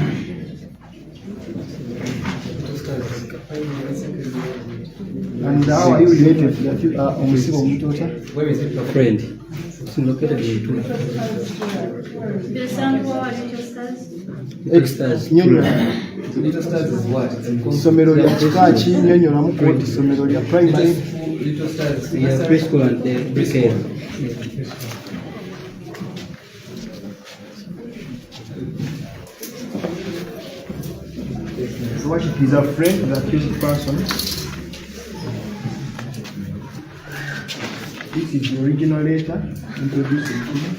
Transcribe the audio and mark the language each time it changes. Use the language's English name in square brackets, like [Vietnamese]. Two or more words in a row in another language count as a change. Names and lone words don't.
[English] And how are you related to Museveni Mutwe? A friend. It's located in Mutwe. The sound war Little Stars. Little Stars. Little Stars is what? [Ganda] Isomero lya kika ki nnyonnyola koti isomero lya primary. [English] Little Stars. Yeah, preschool and daycare. So what if he's a friend, the accused person? This is the original letter introducing him.